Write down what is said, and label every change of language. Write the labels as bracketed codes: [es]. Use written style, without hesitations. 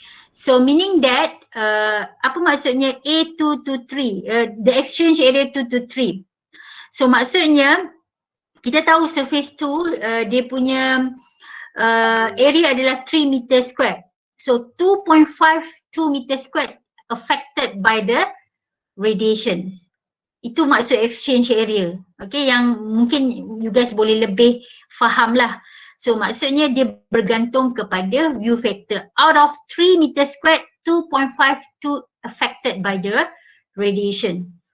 [en] So meaning that [ms] apa maksudnya [en] A2 to 3, the exchange area 2 to 3. [ms] So maksudnya kita tahu surface 2 dia punya area adalah 3 meter square. [en] So 2.52 meter square affected by the radiations. [ms] Itu maksud exchange area. Okay, yang mungkin [en] you guys [ms] boleh lebih faham lah. So maksudnya dia bergantung kepada view factor. [en] Out of 3 meter squared, 2.52 affected by the radiation.